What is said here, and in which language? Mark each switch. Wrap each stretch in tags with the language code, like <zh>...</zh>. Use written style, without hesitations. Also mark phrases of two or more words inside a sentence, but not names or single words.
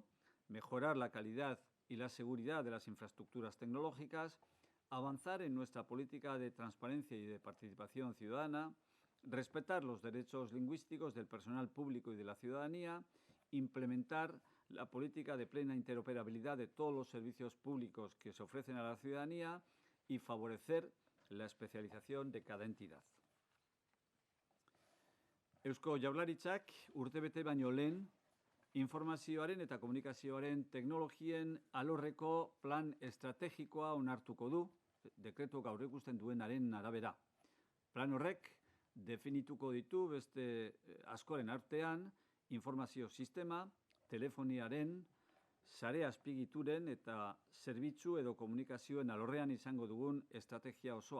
<es>mejorar la calidad y la seguridad de las infraestructuras tecnológicas, avanzar en nuestra política de transparencia y de participación ciudadana, respetar los derechos lingüísticos del personal público y de la ciudadanía, implementar la política de plena interoperabilidad de todos los servicios públicos que se ofrecen a la ciudadanía y favorecer la especialización de cada entidad.</es> <eu>Eusko Jaurlaritzak urtebete baino lehen informazioaren eta komunikazioaren teknologien alorreko plan estrategikoa onartuko du, dekretuak aurreikusten duenaren arabera. Plan horrek definituko ditu beste askoren artean informazio sistema, telefoniaren, sare azpigituren eta zerbitzu edo komunikazioen alorrean izango dugun estrategia osoa.</eu>